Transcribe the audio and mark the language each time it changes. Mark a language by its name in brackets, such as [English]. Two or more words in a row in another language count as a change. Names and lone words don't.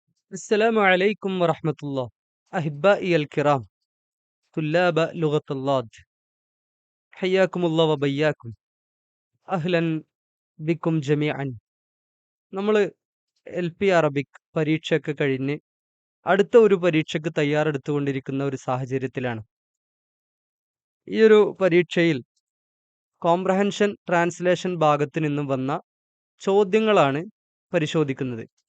[Arabic] السلام عليكم ورحمة الله. أحبائي الكرام طلاب لغة اللاد، حياكم الله وبياكم. أهلا بكم جميعا. [Malayalam] നമ്മൾ LP അറബിക് പരീക്ഷയൊക്കെ കഴിഞ്ഞ് അടുത്ത ഒരു പരീക്ഷയ്ക്ക് തയ്യാറെടുത്തുകൊണ്ടിരിക്കുന്ന ഒരു സാഹചര്യത്തിലാണ്. ഈ ഒരു പരീക്ഷയിൽ [English] comprehension translation [Malayalam] ഭാഗത്ത് നിന്നും വന്ന ചോദ്യങ്ങളാണ് പരിശോധിക്കുന്നത്.